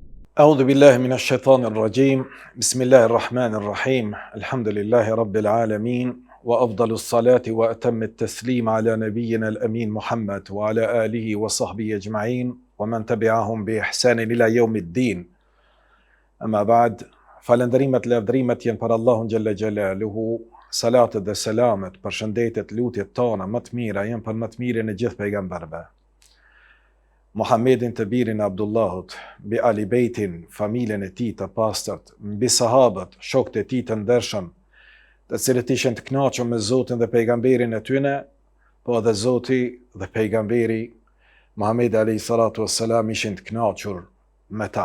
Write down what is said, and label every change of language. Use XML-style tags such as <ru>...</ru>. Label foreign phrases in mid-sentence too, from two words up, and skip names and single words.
<ar>أعوذ بالله من الشيطان الرجيم بسم الله الرحمن الرحيم الحمد لله رب العالمين وأفضل الصلاة وأتم التسليم على نبينا الأمين محمد وعلى آله وصحبه أجمعين ومن تبعهم بإحسان إلى يوم الدين أما بعد</ar> <sq>falënderimet lavdrimet janë për Allahun</sq> <ar>جل جلاله,</ar> <sq>salatet dhe selamet, përshëndetet, lutjet tona më të mira janë për më të mirën e gjithë pejgamberëve. Muhammedin të birin e Abdullahut, mbi Ali Bejtin, familjen e tij të pastërt, mbi sahabët, shokët e tij të ndershëm, të cilët ishin të kënaqur me Zotin dhe pejgamberin e tyre, po edhe Zoti dhe pejgamberi Muhamedi</sq> <ar>عليه الصلاة والسلام</ar> <sq>ishin të kënaqur me ta.</sq>